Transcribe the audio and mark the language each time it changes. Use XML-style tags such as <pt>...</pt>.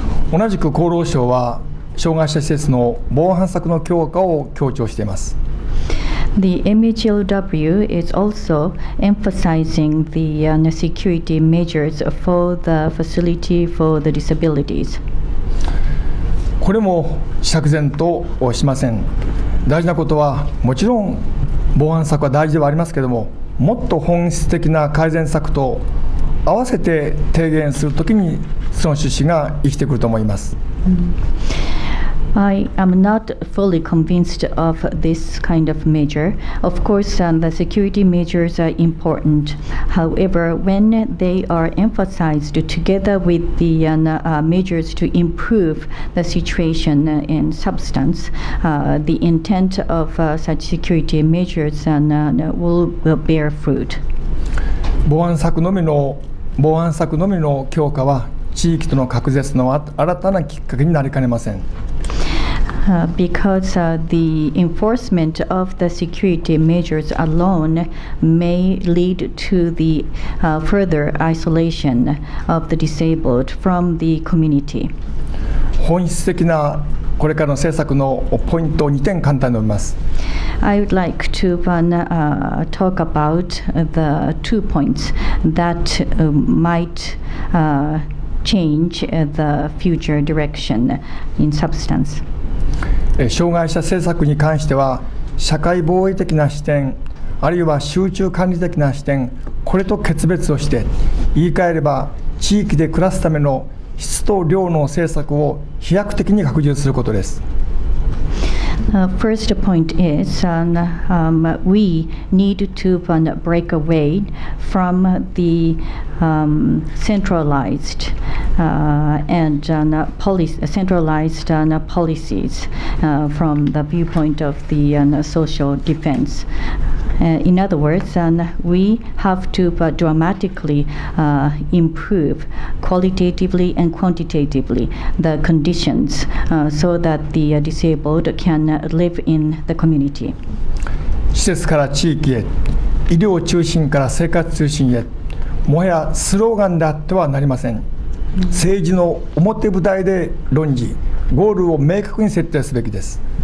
<ja>同じく厚労省は障害者施設の防犯策の強化を強調しています。</ja> <en>The MHLW is also emphasizing the security measures for the facility for the disabilities.</en> <ja>これも釈然としません。大事なことはもちろん防犯策は大事ではありますけれども、もっと本質的な改善策と合わせて提言するときにその趣旨が生きてくると思います。</ja> <en>I am not fully convinced of this kind of measure. Of course, the security measures are important. However, when they are emphasized together with the measures to improve the situation in substance, the intent of such security measures will bear fruit.</en> <ja>防犯策のみの強化は地域との隔絶の新たなきっかけになりかねません。</ja> <en>Because the enforcement of the security measures alone may lead to the further isolation of the disabled from the community.</en> <ja>本質的なこれからの政策のポイントを2点簡単に述べます。</ja> <en>I would like to talk about the 2 points that might change the future direction in substance.</en> <ja>障害者政策に関しては社会防衛的な視点、あるいは集中管理的な視点、これと決別をして言い換えれば地域で暮らすための質と量の政策を飛躍的に拡充することです。</ja> <en>First point is we need to break away from the centralized and centralized policies from the viewpoint of the social defense. In other words, we have to dramatically improve qualitatively and quantitatively the conditions so that the disabled can live in the community.</en> <ja>施設から地域へ、医療中心から生活中心へ、もはやスローガンであってはなりません。政治の表舞台で論じ、ゴールを明確に設定すべきです。</ja>